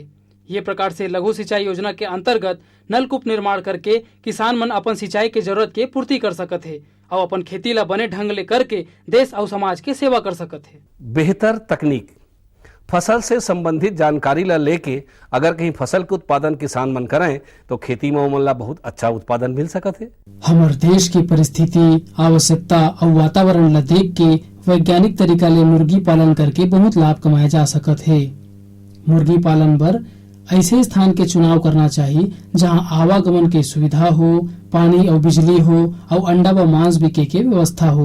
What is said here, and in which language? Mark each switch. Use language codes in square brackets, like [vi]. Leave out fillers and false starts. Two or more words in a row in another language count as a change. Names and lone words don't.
[hne] ये प्रकार से लघु सिंचाई योजना के अंतर्गत नलकूप निर्माण करके किसान मन अपन सिंचाई के जरूरत के पूर्ति कर सकत है और अपन खेती ला बने ढंग ले करके देश और समाज के सेवा कर सकत है। बेहतर तकनीक फसल से संबंधित जानकारी ला लेके अगर कहीं फसल के उत्पादन किसान मन करें तो खेती में ओमन ला बहुत अच्छा उत्पादन मिल सकत है। हमार देश की परिस्थिति, आवश्यकता और वातावरण ला देख के वैज्ञानिक तरीका ले मुर्गी पालन करके बहुत लाभ कमाए जा सकत है। मुर्गी पालन बर ऐसे स्थान के चुनाव करना चाहिए जहां आवागमन के सुविधा हो, पानी और बिजली हो और अंडा व मांस बिके के व्यवस्था हो।